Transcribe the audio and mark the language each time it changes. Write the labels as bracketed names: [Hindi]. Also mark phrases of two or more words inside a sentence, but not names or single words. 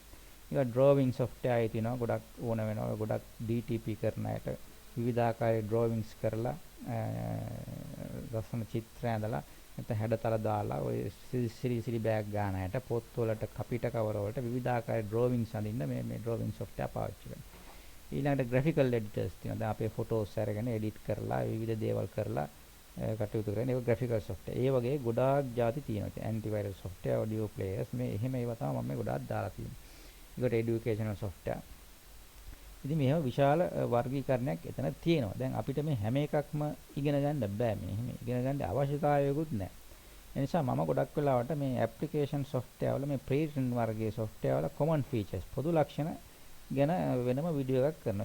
[Sinhala] ඊගොඩ [English] drawing software [Sinhala] අයිති වෙනවා. ගොඩක් ඕන වෙනවා. ගොඩක් dtp කරන අයට විවිධාකාරයේ drawings කරලා ලස්සන චිත්‍ර ඇඳලා නැත්නම් හැඩතල දාලා ඔය සිරි බෑග් ගන්න අයට පොත් වලට කපිට කවර වලට විවිධාකාරයේ drawings අඳින්න මේ [English] drawing software [Sinhala] පාවිච්චි කරනවා. ඊළඟට [English] graphical editors [Sinhala] තියෙනවා. දැන් අපේ photos අරගෙන edit කරලා විවිධ දේවල් කරලා කටයුතු කරන ඒක [English] graphical software. [Sinhala] ඒ වගේ ගොඩාක් ಜಾති තියෙනවා. [English] antivirus software, audio players [Sinhala] මේ එහෙම ඒවා තමයි මම ගොඩාක් දාලා තියෙන්නේ. [English] ඊකට educational software. [Sinhala] ඉතින් මේව විශාල වර්ගීකරණයක් එතන තියෙනවා. දැන් අපිට මේ හැම එකක්ම ඉගෙන ගන්න බෑ. මේ එහෙම ඉගෙන ගන්න අවශ්‍යතාවයකුත් නැහැ. ඒ නිසා මම ගොඩක් වෙලාවට මේ [English] application software [Sinhala] වල මේ pre-written වර්ගයේ software වල [English] common features [Sinhala] පොදු ලක්ෂණ ගැන වෙනම වීඩියෝ එකක් කරනවා.